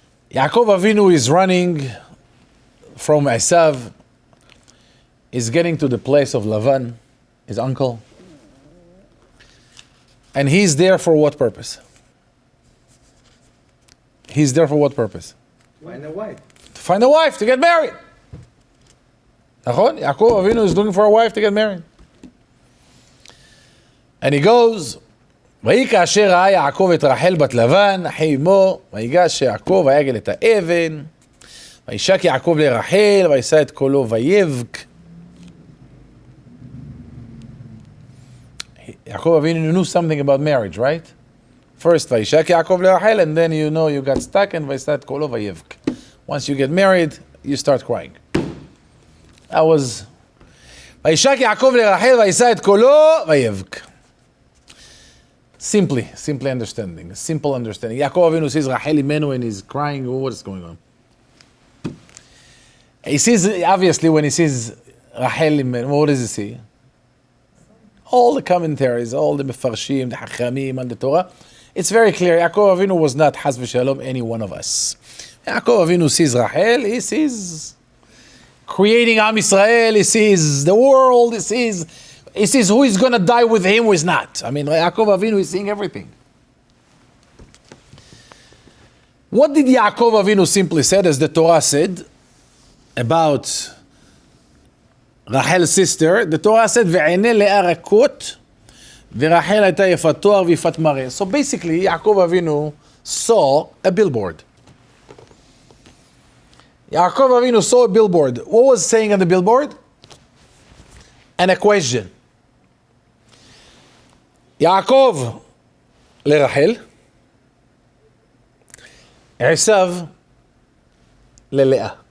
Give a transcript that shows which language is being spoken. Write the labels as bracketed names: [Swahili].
[English] Yaakov Avinu is running from Esav, is getting to the place of Lavan, his uncle. And he's there for what purpose? He's there for what purpose? Find a wife. To find a wife, to get married. Yaakov Avinu is looking for a wife to get married. [Hebrew] And he goes, ויהי כאשר ראה יעקב את רחל בת לבן, אחי אמו, ויגש יעקב ויגל את האבן, וישק יעקב לרחל, וישא את קולו ויבק. [English] Yaakov Avinu knew something about marriage, right? First, [Hebrew] וישק יעקב לרחל, [English] and then you got stuck, and [Hebrew] וישא את קולו ויבק. [English] Once you get married, you start crying. That was, [Hebrew] וישק יעקב לרחל, וישא את קולו ויבק. [English] Simply understanding, simple understanding. Yaakov Avinu sees Rachel Imenu and he's crying. What is going on? He sees, obviously, when he sees Rachel Imenu, what does he see? All the commentaries, all the Mefarshim, the Hachamim, and the Torah. It's very clear. Yaakov Avinu was not Chas v'Shalom any one of us. Yaakov Avinu sees Rachel. He sees creating Am Yisrael. He sees the world. He sees who is going to die with him, who is not. I mean, Yaakov Avinu is seeing everything. What did Yaakov Avinu simply said, as the Torah said, about Rachel's sister? The Torah said, [Hebrew] "Ve'eneh le'a rakot, ve'Rachel hayta yefat toar v'yifat mareh." [English] So basically, Yaakov Avinu saw a billboard. Yaakov Avinu saw a billboard. What was saying on the billboard? And a question. [Hebrew] Yaakov לרחל, עשיו ללאה.